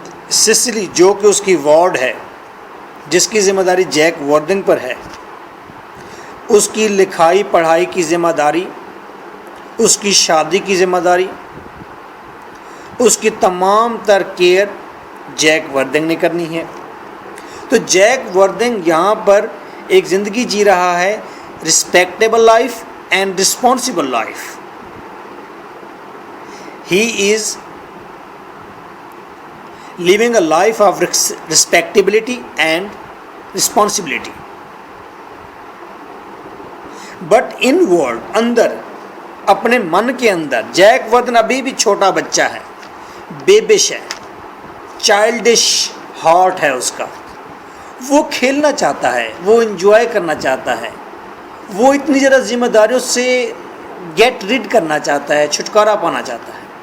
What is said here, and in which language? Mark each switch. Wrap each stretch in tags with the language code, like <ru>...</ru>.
<ur>Sicily جو کہ اس کی وارڈ ہے، جس کی ذمہ داری جیک وردنگ پر ہے، اس کی لکھائی پڑھائی کی ذمہ داری، اس کی شادی کی ذمہ داری، اس کی تمام تر کیئر جیک وردنگ نے کرنی ہے۔ تو جیک وردنگ یہاں پر ایک زندگی جی رہا ہے،</ur> <en>respectable life and responsible life. He is living a life of respectability and responsibility. But inward,</en> <ur>اندر، اپنے من کے اندر، جیک وردن ابھی بھی چھوٹا بچہ ہے، بیبش ہے،</ur> <en>childish heart</en> <ur>ہے اس کا، وہ کھیلنا چاہتا ہے، وہ انجوائے کرنا چاہتا ہے، وہ اتنی زیادہ ذمہ داریوں سے</ur> <en>get rid</en> <ur>کرنا چاہتا ہے، چھٹکارا پانا چاہتا ہے۔</ur>